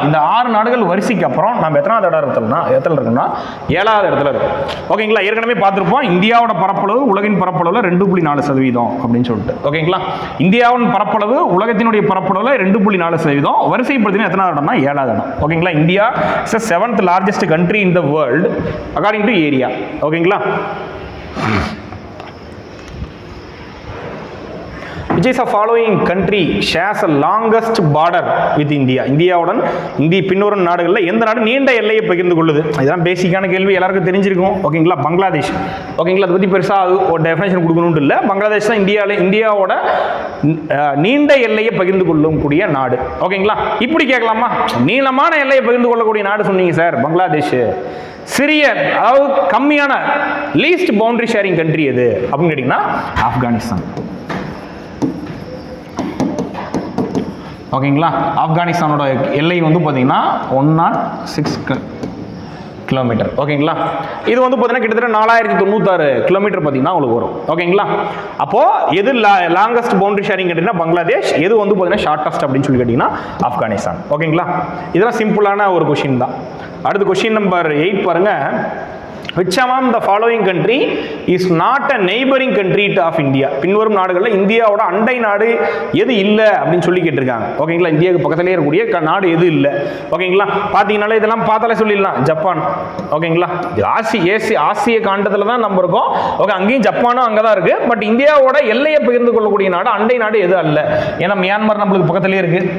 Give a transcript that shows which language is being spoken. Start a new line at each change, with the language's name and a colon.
Tamil: இந்த 6 நாடுகள் வரிசைக்கு அப்புறம் நம்ம எத்தனாவது இடத்துல இருக்குன்னா 7வது இடத்துல இருக்கு, ஓகேங்களா. ஏற்கனவே பார்த்துருப்போம், இந்தியாவோட பரப்பளவு உலகின் பரப்பளவுல 2.4% அப்படின்னு சொல்லிட்டு, ஓகேங்களா. இந்தியாவின் பரப்பளவு உலகத்தினுடைய பரப்பளவுல 2.4%. வரிசைப்படுத்தினா எத்தனாவது இடம்னா 7வது இடம், ஓகேங்களா.
English: India is 7th largest country in the world according to area, ஓகேங்களா. which is a following country shares a longest border with India?
Tamil: இந்தியாவுடன் பின்வரும் நாடுகளில் எந்த நாடு நீண்ட எல்லையை பகிர்ந்து கொள்ளுது? இதுதான் பேசிக்கான கேள்வி, எல்லாருக்கும் தெரிஞ்சிருக்கும். ஓகேங்களா? பங்களாதேஷ். ஓகேங்களா? அதை பற்றி பெருசாக ஒரு டெஃபினேஷன் கொடுக்கணும்னு இல்லை. பங்களாதேஷ் தான் இந்தியாவோட நீண்ட எல்லையை பகிர்ந்து கொள்ளக்கூடிய நாடு. ஓகேங்களா? இப்படி கேட்கலாமா? நீளமான எல்லையை பகிர்ந்து கொள்ளக்கூடிய நாடு சொன்னீங்க சார் பங்களாதேஷ். சிறிய, அதாவது கம்மியான
English: least boundary sharing country
Tamil: எது அப்படின்னு கேட்டீங்கன்னா ஆப்கானிஸ்தான். ஓகேங்களா? ஆப்கானிஸ்தானோட எல்லை வந்து பார்த்தீங்கன்னா 106 கிலோமீட்டர். ஓகேங்களா? இது வந்து பார்த்தீங்கன்னா கிட்டத்தட்ட 4096 கிலோமீட்டர் பார்த்தீங்கன்னா உங்களுக்கு வரும். ஓகேங்களா? அப்போ எது
English: longest boundary sharing
Tamil: கேட்டீங்கன்னா பங்களாதேஷ், எது வந்து பார்த்தீங்கன்னா ஷார்ட்டஸ்ட் அப்படின்னு சொல்லி கேட்டீங்கன்னா ஆப்கானிஸ்தான். ஓகேங்களா? இதெல்லாம் சிம்பிளான ஒரு கொஸ்டின் தான். அடுத்து கொஸ்டின் நம்பர் 8 பாருங்க.
English: Which among the following country is not a neighboring country of India?
Tamil: பின்வரும் நாடுகளில் இந்தியாவோட அண்டை நாடு எது இல்லை அப்படின்னு சொல்லி கேட்டிருக்காங்க. ஓகேங்களா? இந்தியாவுக்கு பக்கத்திலே இருக்கக்கூடிய நாடு எது இல்லை? ஓகேங்களா? பார்த்தீங்கன்னாலே இதெல்லாம் பார்த்தாலே சொல்லிடலாம், ஜப்பான். ஓகேங்களா? ஆசிய காண்டத்தில் தான் நம்ம இருக்கோம். ஓகே, அங்கேயும் ஜப்பானும் அங்கே தான் இருக்குது. பட் இந்தியாவோட எல்லையை பகிர்ந்து கொள்ளக்கூடிய நாடு அண்டை நாடு எது அல்ல? ஏன்னா மியான்மர் நம்மளுக்கு பக்கத்திலே இருக்குது.